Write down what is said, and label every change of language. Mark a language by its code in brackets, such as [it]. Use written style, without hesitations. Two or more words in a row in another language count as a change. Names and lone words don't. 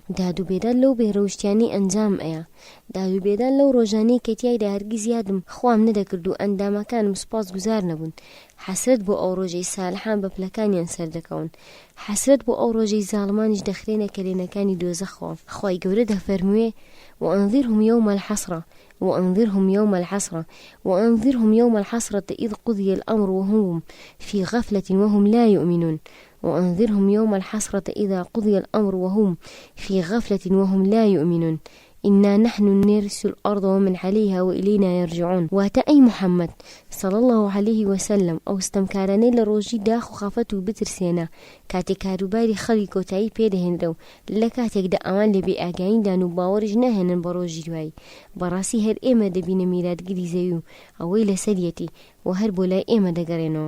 [ckb] داد و بێداد لەو بێڕەوشتیانەی ئەنجام ئەیە. داد و بێداد لەو ڕۆژانەی کە تیایدا هەرگیز یادم خوام نەدەکرد و ئەندامەکانم سوپاس گوزار نەبوون. حەسرەت بۆ ئەو ڕۆژەی ساڵحان بە پلەکانیان سەردەکەون. حەسرەت بۆ ئەو ڕۆژەی زاڵمانیش دەخرێنە کەرێنەکانی دۆزەخەوە. خوای گەورە دەفەرموێ [ar] وأنذرهم يوم الحسرة وأنذرهم يوم الحسرة وأنذرهم يوم الحسرة إذ قضي الأمر وهم في غفلة وهم لا يؤمنون وأنذرهم يوم الحسرة إذا قضي الأمر وهم في غفلة وهم لا يؤمنون إنا نحن نرث الأرض ومن عليها وإلينا يرجعون. [ckb] واتە ئەی محەممەد [ar] صلى الله عليه وسلم [ckb] ئەو ستەمکارانەی لە ڕۆژی داخ و خافەت و بترسێنە کاتێک کاروباری خەڵی کۆتایی پێدەهێنرە و لە کاتێکدا ئەوان لە بێئاگاییدان و باوەڕیش نەهێنن بە ڕۆژی دوایی. بەڕاستی هەر ئێمە دەبینە میراتگیری زەوی و ئەوەی لەسەرەتی و هەر بۆ لای ئێمە دەگەڕێنەوە.